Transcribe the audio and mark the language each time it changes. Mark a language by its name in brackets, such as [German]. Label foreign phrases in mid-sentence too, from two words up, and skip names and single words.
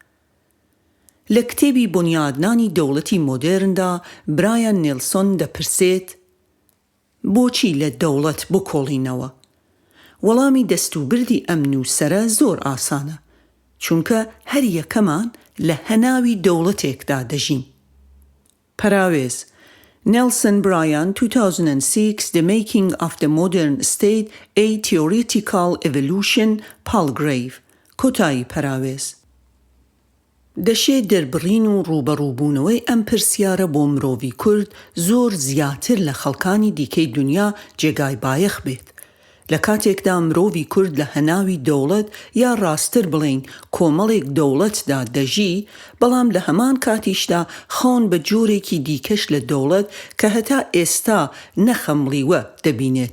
[Central Kurdish] لە کتێبی بنیادنانی دەوڵەتی مۆدێرندا برایان نیلسۆن دەپرسێت بۆچی لە دەوڵەت بکۆڵینەوە؟ وەڵامی دەستوبردی ئەم نووسەرە زۆر ئاسانە، چونکە هەر یەکەمان لە هەناوی دەوڵەتێکدا دەژین. پەراوێز Nelson Bryan 2006 The Making of the Modern State A Theoretical Evolution Palgrave کۆتایی پەراوێز. دەشێت دەربڕین و ڕوبەڕووبوونەوەی ئەم پرسیارە بۆ مرۆڤی کورد زۆر زیاتر لە خەڵکانی دیکەی دنیا جێگای بایەخ بێت. لە کاتێکدا مرۆڤی کورد لە هەناوی دەوڵەت یا ڕاستتر بڵین کۆمەڵێک دەوڵەتدا دەژی، بەڵام لە هەمان کاتیشدا خۆن بە جۆرێکی دیکەش لە دەوڵەت کە هەتا ئێستا نەخەمڵیوە دەبینێت.